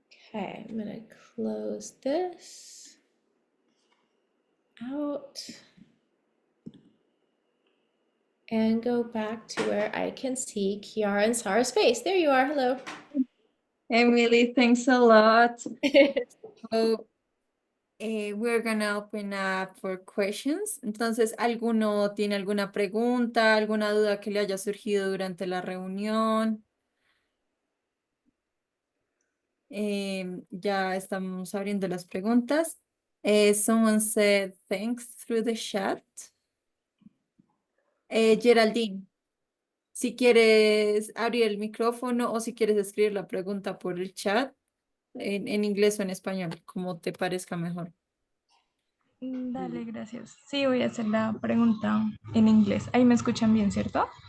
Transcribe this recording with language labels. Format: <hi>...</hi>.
<en>Okay, I'm gonna close this out and go back to where I can see Kiara and Sarah's face. There you are. Hello. Emily, thanks a lot. So, we're gonna open up for questions.</en> <es>Entonces, ¿alguno tiene alguna pregunta, alguna duda que le haya surgido durante la reunión? Ya estamos abriendo las preguntas.</es> <en>Someone said thanks through the chat.</en> <es>Geraldine, si quieres abrir el micrófono o si quieres escribir la pregunta por el chat, en inglés o en español, como te parezca mejor. Dale, gracias. Sí, voy a hacer la pregunta en inglés. Ahí me escuchan bien, ¿cierto?</es>